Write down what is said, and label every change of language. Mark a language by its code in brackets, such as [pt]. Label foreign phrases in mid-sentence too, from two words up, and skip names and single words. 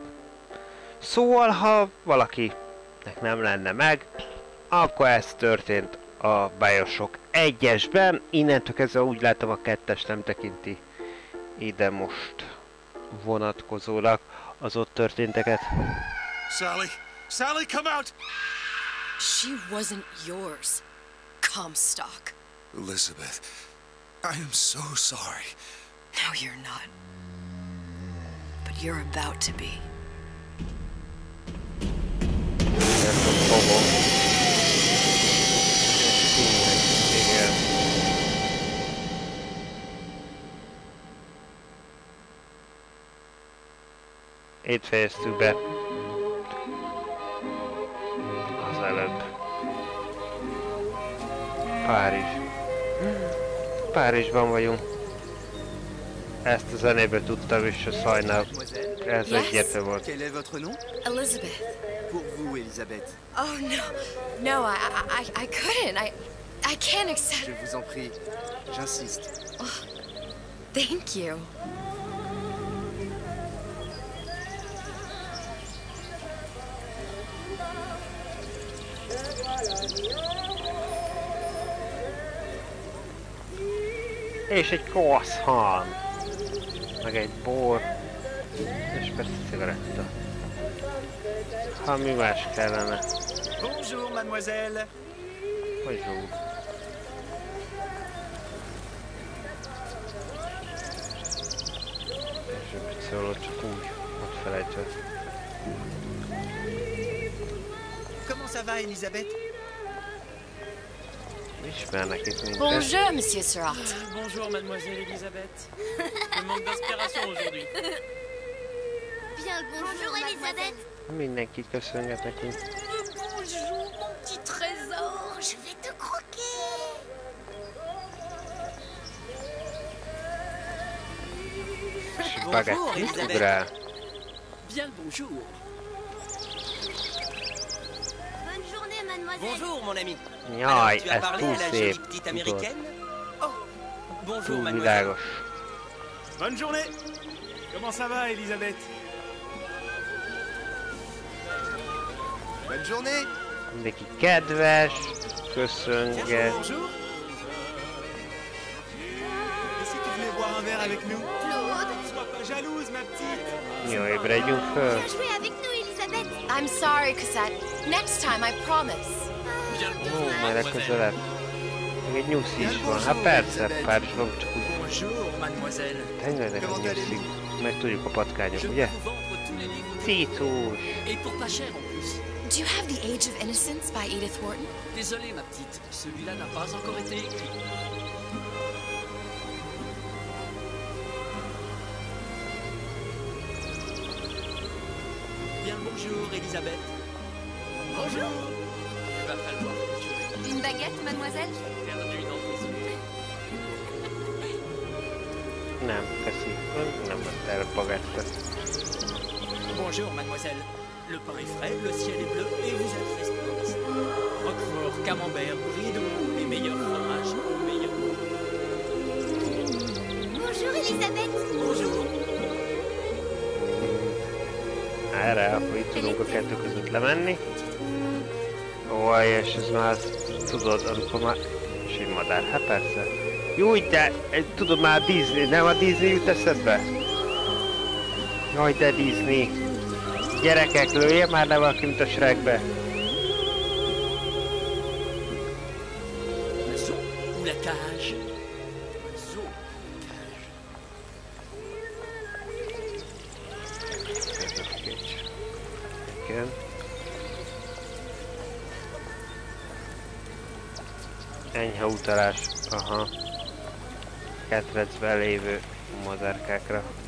[hu] Szóval, ha valakinek nem lenne meg, akkor ez történt a BioShock 1-esben. Innentől kezdve úgy látom, a 2-es nem tekinti ide most vonatkozólag az ott történteket. [en] Sally! Sally, come out! She wasn't yours, Comstock. Elizabeth, I am so sorry. No, you're not. But you're about to be. [hu] Itt fejeztük be az előbb. Párizs. Párizsban vagyunk. Ezt a zenéből tudtam, és a szajnál. Ez egyértelmű volt. [fr] Quel est votre nom? Elizabeth. Pour vous, Elisabeth. [en] Oh no, no, I couldn't. I can't accept. [fr] Je vous en prie, j'insiste. [en] Oh, thank you. [hu] És egy croissant. Meg egy bor. És persze cigaretta. Ha mi más kellene. [fr] Bonjour, mademoiselle. Bonjour. [hu] És mit szóló, csak úgy, ott felejtve. [fr] Comment ça va, Elisabeth? [hu] Ismernek itt minket. [fr] Bonjour, Monsieur Surratt. Bonjour, mademoiselle Elisabeth. Je manque d'inspiration aujourd'hui. Bien le bonjour, Elisabeth. [hu] Mindenkit köszönget nekünk. [fr] Bonjour, mon petit trésor. Je vais te croquer. Spagetti ugrál. Bien le bonjour. Bonne journée, mademoiselle. Bonjour, mon ami. [hu] Jaj, [fr] Tu as [hu] ez [fr] parlé [hu] túl [fr] à la [hu] szép. [fr] jolie petite américaine? Oh, bonjour, [hu] Túl [fr] mademoiselle. [hu] világos. [fr] Bonne journée! Comment ça va, Elisabeth? Bonne journée. [hu] Mindenki kedves, [fr] Tiens, [hu] köszönget. [fr] bonjour. Et si tu venais boire un verre avec nous? Claude, [hu] Jó, ébredjünk föl. [fr] Viens jouer avec nous, Elisabeth. [en] I'm sorry, Cosette. Next time, I promise. [hu] Ó, majd legközelebb. Még egy nyuszi is van. Hát persze, Párizsban csak úgy. Tengelynek a nyuszik. Meg tudjuk a patkányok, ugye? Cicós. [en] Do you have The Age of Innocence by Edith Wharton? [fr] Désolé, ma petite. Celui-là n'a pas encore été écrit. Bien le bonjour, Elisabeth. Bonjour. Il va falloir que tu aies Une baguette, mademoiselle? perdu dans tes yeux. [hu] Nem, köszi. Nem vett el bagettet. [fr] Bonjour, mademoiselle. Le pain est frais, le ciel est bleu et vous êtes resplendissant. Roquefort, camembert, brie de Meaux, les meilleurs fromages au meilleur goût. Bonjour, Elisabeth. Bonjour. [hu] Erre, akkor itt tudunk a kettő között lemenni. Ó, és ez már, tudod, amikor már... És egy madár, hát persze. Jó, de tudod már Disney, nem a Disney jut eszedbe? Jaj, de Disney. Gyerekek, lője már le valaki, mint a Shrekbe. [fr] Ou la cage. [hu] Igen. Enyhe utalás, aha. Ketrecben lévő madárkákra.